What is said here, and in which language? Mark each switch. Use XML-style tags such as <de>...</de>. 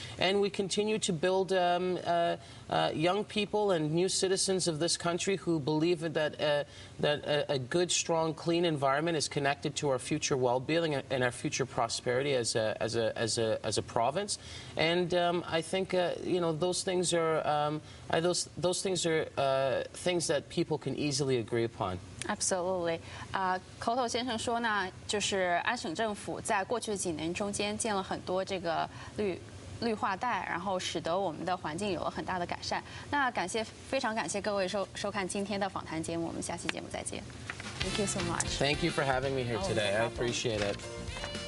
<en>And we continue to build young people and new citizens of this country who believe that a good, strong, clean environment is connected to our future well-being and our future prosperity as a province. And I think those things are things that people can easily agree upon. Absolutely.</en> <zh>口头先生说呢，就是安省政府在过去的几年中间建了很多这个绿化带，然后使得我们的环境有了很大的改善。那非常感谢各位收看今天的访谈节目，我们下期节目再见。</zh> <en>Thank you so much. Thank you for having me here today. I appreciate it.</en>